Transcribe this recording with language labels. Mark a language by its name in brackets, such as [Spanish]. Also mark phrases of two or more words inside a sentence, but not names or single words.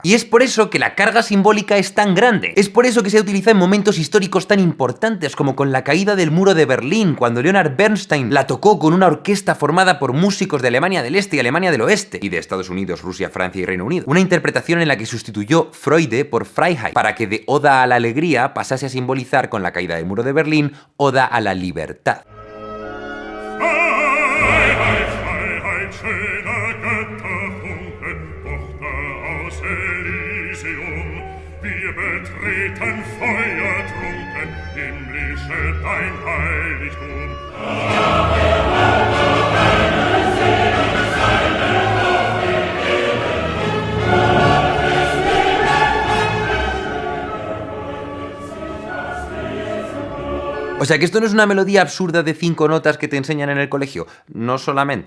[Spanish] Y es por eso que la carga simbólica es tan grande. Es por eso que se utiliza en momentos históricos tan importantes como con la caída del muro de Berlín, cuando Leonard Bernstein la tocó con una orquesta formada por músicos de Alemania del Este y Alemania del Oeste, y de Estados Unidos, Rusia, Francia y Reino Unido. Una interpretación en la que sustituyó Freude por Freiheit, para que de Oda a la alegría pasase a simbolizar con la caída del muro de Berlín Oda a la libertad. [German] Schöner Götterfunken, Tochter aus Elysium, wir betreten feuertrunken, himmlische dein Heiligtum. [Spanish] O sea que esto no es una melodía absurda de 5 notas que te enseñan en el colegio, no solamente.